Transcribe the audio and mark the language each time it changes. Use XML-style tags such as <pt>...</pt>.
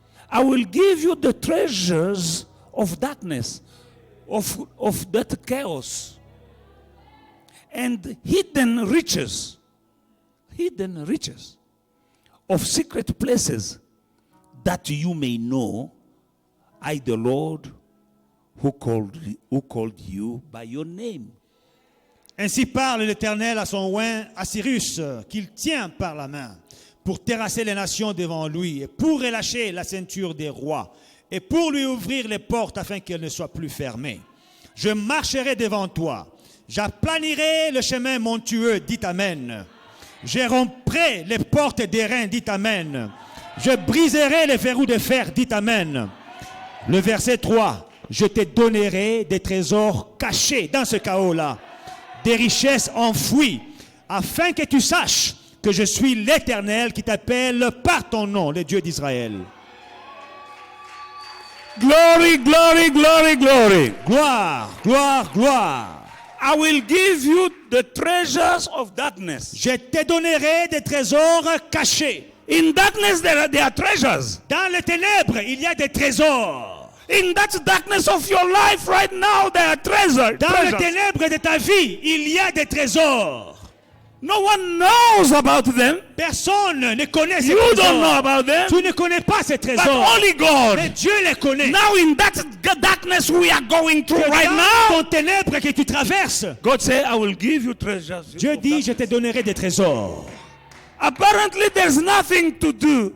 <en>I will give you the treasures of darkness, of that chaos, and hidden riches of secret places, that you may know I the Lord who called you by your name.</en> <fr>Ainsi parle l'Éternel à son oint, à Cyrus, qu'il tient par la main, pour terrasser les nations devant lui, et pour relâcher la ceinture des rois, et pour lui ouvrir les portes afin qu'elles ne soient plus fermées. Je marcherai devant toi, j'aplanirai le chemin montueux, dit Amen. Je romprai les portes d'airain, dit Amen. Je briserai les verrous de fer, dit Amen. Le verset 3, je te donnerai des trésors cachés dans ce chaos-là, des richesses enfouies, afin que tu saches que je suis l'Éternel qui t'appelle par ton nom, le Dieu d'Israël.</fr> <en>Glory, glory, glory, glory.</en> <fr>Gloire, gloire, gloire.</fr> <en>I will give you the treasures of darkness.</en> <fr>Je te donnerai des trésors cachés.</fr> <en>In darkness there are treasures.</en> <fr>Dans les ténèbres, il y a des trésors.</fr> <en>In that darkness of your life right now, there are treasures.</en> <fr>Dans les ténèbres de ta vie, il y a des trésors.</fr> <en>No one knows about them.</en> <fr>Personne ne connaît ces</fr> <en>You don't know</en> <fr>trésors.</fr> <en>about them.</en> <fr>Tu ne connais pas ces</fr> <en>But</en> <fr>trésors.</fr> <en>only God.</en> <fr>Mais Dieu les connaît.</fr> <en>Now in that darkness we are going through</en> <fr>Que</fr> <en>right</en> <fr>dans</fr> <en>now,</en> <fr>ton ténèbre que tu traverses,</fr> <en>God said, I will give you treasures.</en> <fr>Dieu dit, je te donnerai des trésors.</fr> <en>Apparently there's nothing to do.</en>